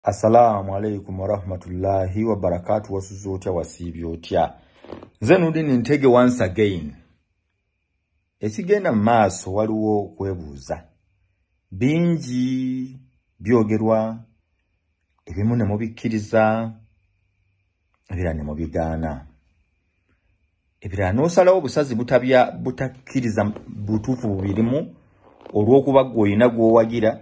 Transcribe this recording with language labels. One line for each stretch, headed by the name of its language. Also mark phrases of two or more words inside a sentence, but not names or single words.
Arabic: السلام عليكم ورحمة الله وبركاته
Ganda: wasuzotya wasibyotya. Nze Nudin Ntege
English: once again.
Ganda: Ekigenda maaso waliwo kwebuuza. Bingi byogerwa, ebimu ne mubikkiriza, ebirala ne mubigaana. Ebirala n'osalawo obusazi butakkiriza butuufu bubirimu olw'okuba ggwe olina gw'owagira.